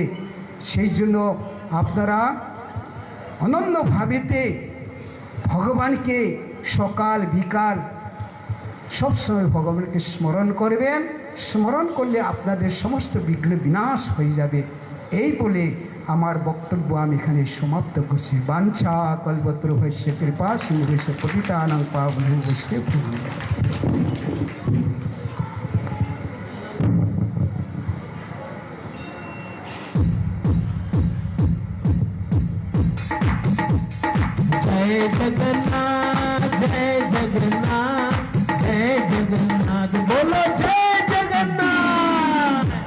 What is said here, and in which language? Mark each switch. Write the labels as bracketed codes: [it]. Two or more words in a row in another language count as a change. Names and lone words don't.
[bn] সেই জন্য আপনারা অনন্যভাবেতে ভগবানকে সকাল বিকাল সবসময় ভগবানকে স্মরণ করবেন। স্মরণ করলে আপনাদের সমস্ত বিঘ্ন বিনাশ হয়ে যাবে। এই বলে আমার বক্তব্য আমি এখানে সমাপ্ত করছি। [sa] বাঞ্ছা কল্পতরুভ্যশ্চ কৃপা সিন্ধুভ্যশ্চ পতিতানাং পাবনেভ্যো বৈষ্ণবেভ্যো নমঃ। [hi] जय जगन्नाथ जय जगन्नाथ जय जगन्नाथ, बोलो जय जगन्नाथ।